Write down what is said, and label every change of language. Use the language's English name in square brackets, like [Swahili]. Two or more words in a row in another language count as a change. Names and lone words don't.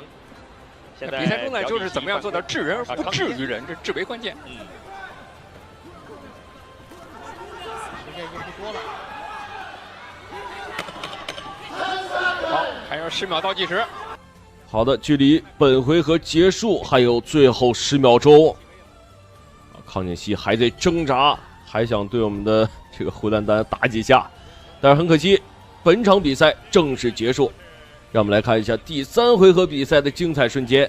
[Chinese] 现在比赛中呢，就是怎么样做到治人而不治于人，这至为关键。时间已经不多了。好，还有10秒倒计时。好的，距離本回合結束還有最後10秒鐘。康錦熙還在掙扎，還想對我們的這個胡丹丹打幾下，但是很可惜，本場比賽正式結束。讓我們來看一下第3回合比賽的精彩瞬間。